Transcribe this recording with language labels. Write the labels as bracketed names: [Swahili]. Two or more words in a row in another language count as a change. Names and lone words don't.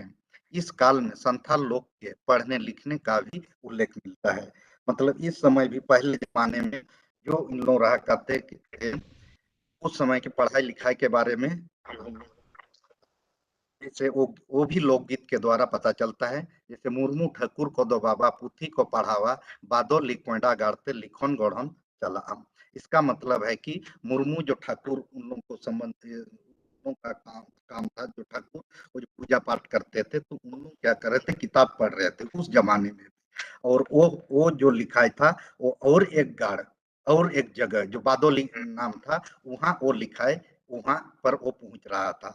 [Hindi] इस काल में संथाल लोग के पढ़ने लिखने का भी उल्लेख मिलता है। मतलब इस समय भी पहले जमाने में जो इन लोग रहा करते थे, उस समय की पढ़ाई लिखाई के बारे में जैसे वो भी लोकगीत के द्वारा पता चलता है। [Santali] जैसे मुर्मू ठाकुर को दो बाबा पुथी को पढ़ावा, बादो लिखोंडा गाड़ते लिखोन गढ़न चला आम। [Hindi] इसका मतलब है कि मुर्मू जो ठाकुर उन लोगों को संबंधित का काम था, जो ठाकुर वो जो पूजा पाठ करते थे, तो उन लोग क्या कर रहे थे, किताब पढ़ रहे थे उस जमाने में। और वो जो लिखाई था वो और एक गाड़ और एक जगह जो बादोली नाम था, वहां वो लिखाई वहां पर वो पहुंच रहा था।